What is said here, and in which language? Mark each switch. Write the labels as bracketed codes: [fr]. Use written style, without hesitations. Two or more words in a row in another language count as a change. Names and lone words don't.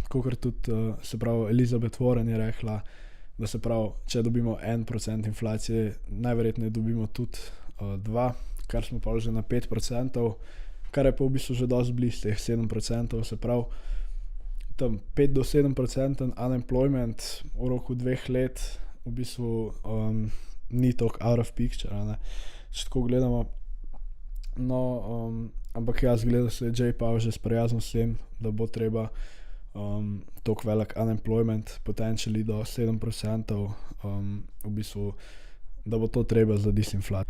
[sl] Kakor tudi, se pravi, Elizabeth Warren je rekla, da se pravi, če dobimo 1% inflacije, najverjetneje dobimo tudi 2%, kar smo pa že na 5%, kar je pa v bistvu že dosti blizu teh 7%, se pravi, tam 5 do 7% unemployment v roku 2 let v bistvu ni toliko [en] out of picture, [sl] ne, če tako gledamo. No, ampak jaz gledam, da se je Jay Powell že sprijaznil s tem, da bo treba toliko velik unemployment, potentially do 7%, v bistvu, da bo to treba za disinflacijo.